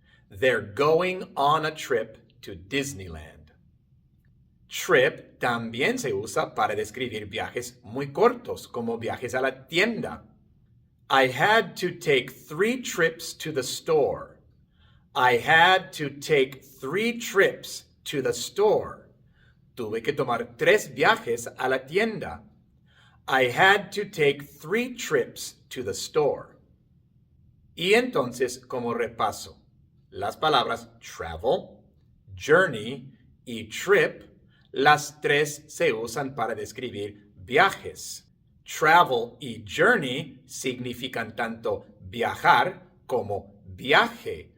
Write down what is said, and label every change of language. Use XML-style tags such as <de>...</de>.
<en>They're going on a trip to Disneyland.</en> <es>Trip también se usa para describir viajes muy cortos, como viajes a la tienda.</es> <en>I had to take 3 trips to the store. I had to take 3 trips to the store.</en> <es>Tuve que tomar 3 viajes a la tienda.</es> <en>I had to take 3 trips to the store.</en> <es>Y entonces, como repaso, las palabras travel, journey y trip, las 3 se usan para describir viajes. Travel y journey significan tanto viajar como viaje.</es>